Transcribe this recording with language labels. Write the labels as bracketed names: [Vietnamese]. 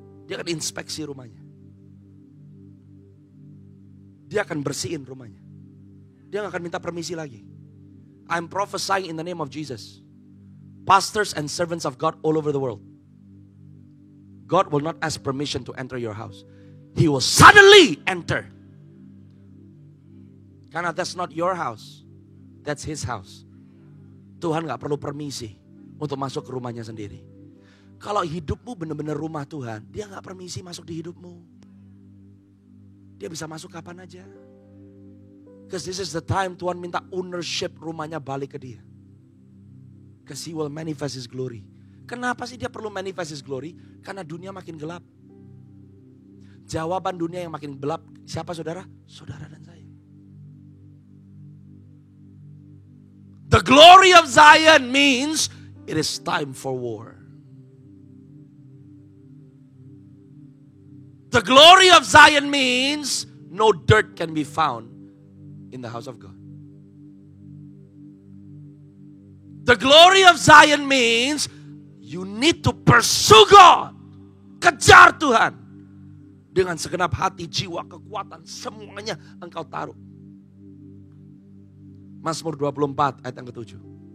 [Indonesian] Dia akan inspeksi rumahnya. Dia akan bersihin rumahnya. Dia gak akan minta permisi lagi. [English] I'm prophesying in the name of Jesus. Pastors and servants of God all over the world. God will not ask permission to enter your house. He will suddenly enter. Karena that's not your house. That's his house. [Indonesian] Tuhan gak perlu permisi untuk masuk ke rumahnya sendiri. Kalau hidupmu benar-benar rumah Tuhan, dia gak permisi masuk di hidupmu. Dia bisa masuk kapan aja. [English] Because this is the time [Indonesian] Tuhan minta ownership rumahnya balik ke dia. [English] Because he will manifest his glory. [Indonesian] Kenapa sih dia perlu [English] manifest his glory? [Indonesian] Karena dunia makin gelap. Jawaban dunia yang makin gelap, siapa saudara? Saudara dan saya. [English] The glory of Zion means it is time for war. The glory of Zion means no dirt can be found in the house of God. The glory of Zion means you need to pursue God. [Indonesian] Kejar Tuhan. Dengan segenap hati, jiwa, kekuatan, semuanya engkau taruh. Mazmur 24 ayat yang ke-7.